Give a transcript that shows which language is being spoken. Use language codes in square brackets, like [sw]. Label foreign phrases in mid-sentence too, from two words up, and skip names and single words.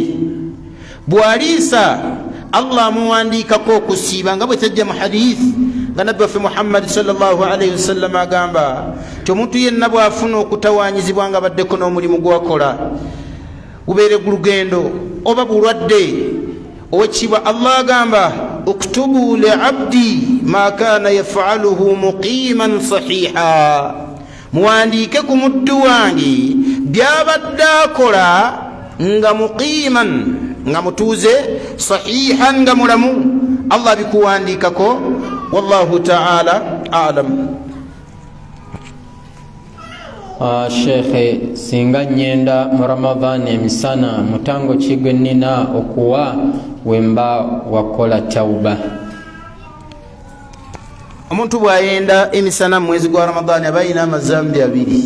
[lg] Bw'aliisa Allah amuwandiikako okusiiba, nga bwe tajja mu hadith nga nabbi waffe Muhammad [ar] صلى الله عليه وسلم [lg] agamba nti omuntu yenna bw'afuna okutawaanyizibwa nga baddeko n'omulimu gwakola, gubeere gulugendo oba bulwadde, owekitiibwa Allah agamba [ar] اكتبوا لعبدي ما كان يفعله مقيما صحيحا, [lg] muwandiike ku muddu wange byabadde akola nga muqiman, nga mutuuze, sahihan, nga mulamu. Allah bikuwandiikako. [ar] والله تعالى أعلم. [lg] Sheikhe, singa nyenda mu Ramadhan emisana, mutango ki gwe nnina okuwa wemba wakola tauba? Omuntu bw'ayenda emisana mu mwezi gwa Ramadani aba alina amazambi abiri.